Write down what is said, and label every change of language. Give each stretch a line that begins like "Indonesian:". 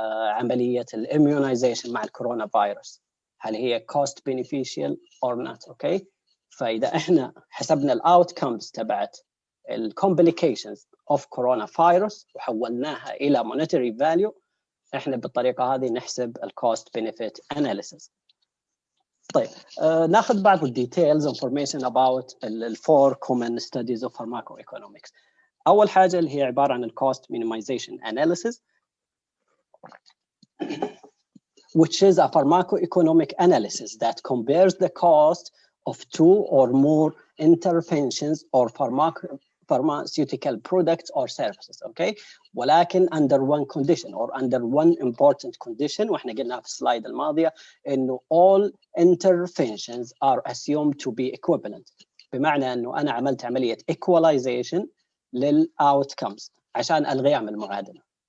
Arabic: عمليه الاميونايزيشن مع الكورونا فيروس، هل هي كوست بينيفيشال اور نوت؟ اوكي، فاذا احنا حسبنا الاوتكمز تبعت الكومبليكيشنز اوف كورونا فيروس وحولناها الى مونيتري فاليو، احنا بالطريقه هذه نحسب الكوست بنفيت اناليسيس. طيب ناخذ بعض الديتيلز
English: information about the 4 common studies of pharmacoeconomics.
Arabic: اول حاجه اللي هي عباره عن الكوست
English: minimization analysis which is a pharmacoeconomic analysis that compares the cost of 2 or more interventions or pharmaceutical products or services.
Arabic: okay, ولكن
English: under one condition or under one important condition،
Arabic: واحنا قلنا في السلايد الماضيه انه
English: all interventions are assumed to be equivalent،
Arabic: بمعنى انه انا عملت عمليه equalization للاوتكمز عشان الغيها من المعادله.